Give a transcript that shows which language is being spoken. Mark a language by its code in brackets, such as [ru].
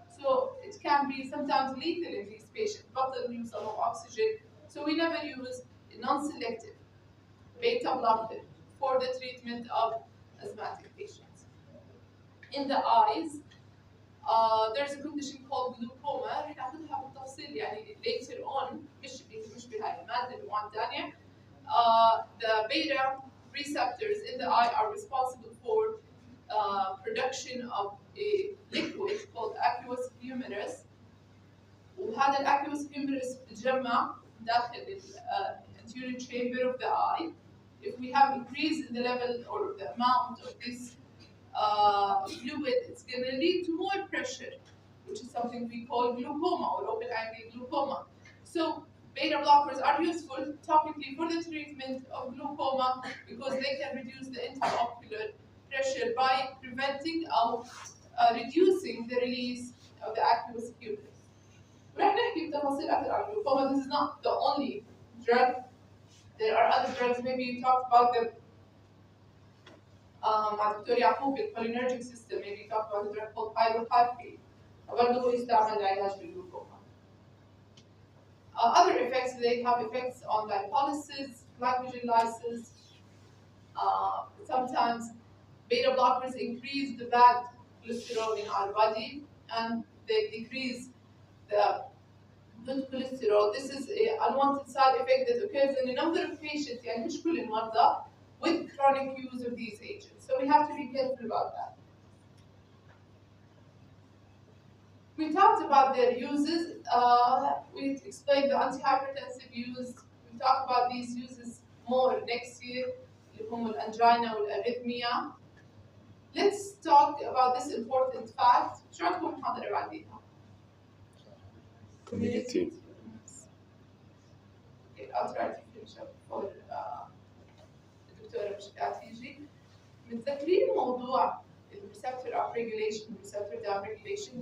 [en] So it can be sometimes lethal in these patients, bottle use a lot of oxygen. So we never use a non-selective beta blocker for the treatment of asthmatic patients. In the eyes, there's a condition called glaucoma. [ar] رح ناخذها بالتفصيل يعني [en] later on [ar] مش بهاي المادة بمواد ثانية. [en] The beta receptors in the eye are responsible for production of a liquid called aqueous humorous. [ar] وهذا aqueous humorous بتجمع داخل [en] anterior chamber of the eye. If we have increase in the level or the amount of this fluid, it's going to lead to more pressure, which is something we call glaucoma or open-angle glaucoma. So beta blockers are useful topically for the treatment of glaucoma because they can reduce the intraocular pressure by preventing or reducing the release of the aqueous humorous. [ar] ورح نحكي بتفاصيل أكثر عن glaucoma. [en] This is not the only drug. There are other drugs. Maybe you talked about them [ar] مع دكتور يعقوب [en] الcholinergic system. Maybe you talked about a drug called pyrophosphate. [ar] برضه هو يستعمل لعلاج الجلوكوما. [en] Other effects, they have effects on lipolysis, glycogen lysis. Sometimes beta blockers increase the bad cholesterol in our body and they decrease the good cholesterol. This is an unwanted side effect that occurs in a number of patients, [ar] يعني مش كل المرضى, [en] with chronic use of these agents. So we have to be careful about that. We talked about their uses. We explained the antihypertensive use. We talk about these uses more next year. [ar] اللي هم الأنجينا والأريثميا. [en] Let's talk about this important fact. [ar] شو عندكم محاضرة بعديها؟ [en] Community. Okay, I'll try to finish up for [ar] الدكتورة مشكلة تيجي. متذكرين موضوع receptor upregulation, receptor downregulation.